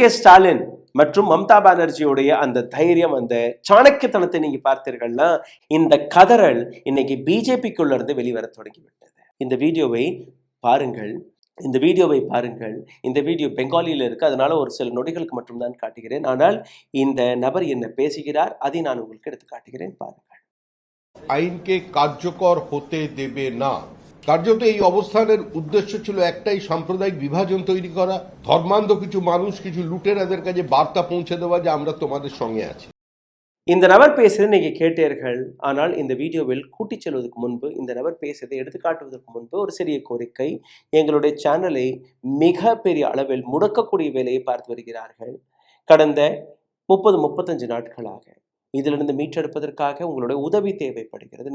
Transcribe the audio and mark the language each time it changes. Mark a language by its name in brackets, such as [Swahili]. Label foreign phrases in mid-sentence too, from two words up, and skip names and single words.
[Tamil] ஸ்டாலின் மற்றும் மம்தா பானர்ஜியுடைய அந்த தைரியம், அந்த சாணக்கியத்தனத்தை நீங்க பார்த்தீர்கள்னா இந்த கதறல் இன்னைக்கு பிஜேபிக்குள்ள இருந்து வெளிவர தொடங்கிவிட்டது. இந்த வீடியோவை பாருங்கள், இந்த வீடியோ பெங்காலியில் இருக்கு, அதனால ஒரு சில நொடிகளுக்கு மட்டும்தான் காட்டுகிறேன். ஆனால் இந்த நபர் என்ன பேசுகிறார் அதை நான் உங்களுக்கு எடுத்து காட்டுகிறேன், பாருங்கள். [Bangla] আইনকে কার্যকর হতে দেবে না। কার্যত এই অবস্থানের উদ্দেশ্য ছিল একটাই, সাম্প্রদায়িক বিভাজন তৈরি করা, ধর্মান্ধ কিছু মানুষ, কিছু লুটেরাদের কাছে বার্তা পৌঁছে দেওয়া যে আমরা তোমাদের সঙ্গে আছি। [Tamil] இந்த நபர் பேசுறது நீங்க கேட்டீர்கள். ஆனால் இந்த வீடியோவில் கூட்டிச் செல்வதற்கு முன்பு, இந்த நபர் பேசுவதை எடுத்து காட்டுவதற்கு முன்பு ஒரு சிறிய கோரிக்கை. எங்களுடைய சேனலை மிக பெரிய அளவில் முடக்கக்கூடிய வேலையை பார்த்து வருகிறார்கள். கடந்த 30-35 நாட்களாக இதிலிருந்து மீட்டெடுப்பதற்காக உங்களுடைய உதவி தேவைப்படுகிறது.